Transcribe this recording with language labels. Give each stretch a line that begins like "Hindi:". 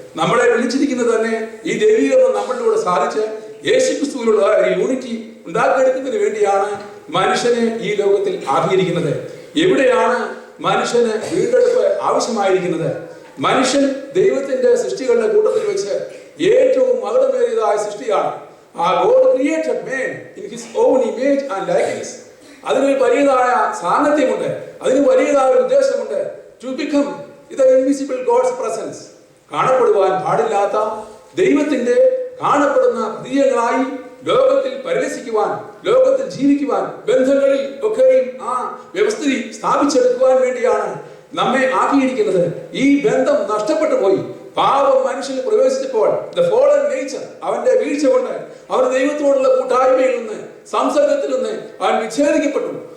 Malayalam: നമ്മളെ വിളിച്ചിരിക്കുന്നത് തന്നെ ഈ ദൈവീകരണം നമ്മളിലൂടെ സാധിച്ച് യേശുക്രിസ്തുവിലുള്ള ഒരു യൂണിറ്റി ഉണ്ടാക്കിയെടുക്കുന്നതിന് വേണ്ടിയാണ് മനുഷ്യനെ ഈ ലോകത്തിൽ ആക്കിയിരിക്കുന്നത്. എവിടെയാണ് മനുഷ്യന് വീണ്ടെടുപ്പ് ആവശ്യമായിരിക്കുന്നത്? മനുഷ്യൻ ദൈവത്തിന്റെ സൃഷ്ടികളുടെ കൂട്ടത്തിൽ വെച്ച് ഏറ്റവും മഹത്വമേറിയതായ സൃഷ്ടിയാണ്.
English: God created man in his own image and likeness.
Malayalam: അതിനൊരു വലിയതായ സാന്നിധ്യമുണ്ട്, അതിന് വലിയതായ ഉദ്ദേശമുണ്ട്.
English: To become the invisible God's presence.
Malayalam: കാണപ്പെടുവാൻ പാടില്ലാത്ത ദൈവത്തിന്റെ കാണപ്പെടുന്ന ഹൃദയങ്ങളായി ലോകത്തിൽ പരിലസിക്കുവാൻ, ലോകത്തിൽ ജീവിക്കുവാൻ, ബന്ധങ്ങളിൽ ഒക്കെയും ആ വ്യവസ്ഥിതി സ്ഥാപിച്ചെടുക്കുവാൻ വേണ്ടിയാണ് നമ്മെ ആക്കിയിരിക്കുന്നത്. ഈ ബന്ധം നഷ്ടപ്പെട്ടു പോയി. പാപം മനുഷ്യന് പ്രവേശിച്ചപ്പോൾ
English: the fallen nature,
Malayalam: അവന്റെ വീഴ്ച കൊണ്ട് അവൻ ദൈവത്തോടുള്ള കൂട്ടായ്മയിൽ നിന്ന്, സംസർഗത്തിൽ നിന്ന് അവൻ വിച്ഛേദിക്കപ്പെട്ടു.